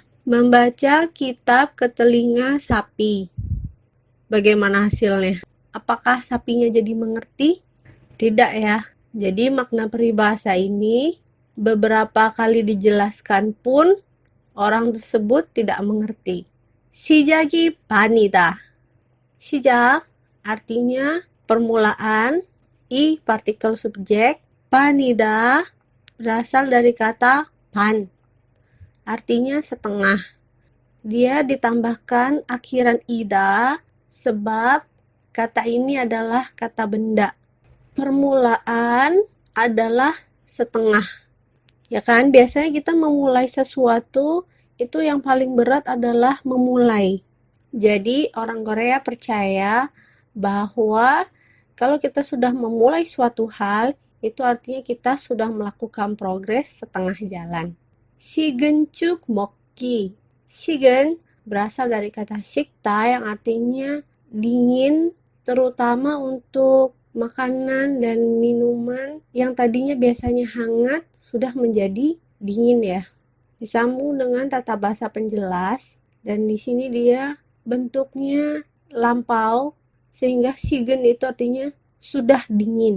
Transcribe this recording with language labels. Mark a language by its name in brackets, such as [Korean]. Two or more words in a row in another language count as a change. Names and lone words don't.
[Indonesian] Membaca kitab ke telinga sapi. Bagaimana hasilnya? Apakah sapinya jadi mengerti? Tidak ya. Jadi makna peribahasa ini beberapa kali dijelaskan pun orang tersebut tidak mengerti. [Korean] 시작이 반이다. [Indonesian] 시작 artinya permulaan, partikel subjek, 반이다 berasal dari kata 반, artinya setengah. Dia ditambahkan akhiran ida sebab kata ini adalah kata benda. Permulaan adalah setengah. Ya kan, biasanya kita memulai sesuatu itu yang paling berat adalah memulai. Jadi orang Korea percaya bahwa kalau kita sudah memulai suatu hal, itu artinya kita sudah melakukan progres setengah jalan. [Korean] 식은죽 먹기. [Indonesian] 식은 berasal dari kata 식다 yang artinya dingin, terutama untuk makanan dan minuman yang tadinya biasanya hangat sudah menjadi dingin ya. Disambung dengan tata bahasa penjelas dan di sini dia bentuknya lampau sehingga 식은 itu artinya sudah dingin.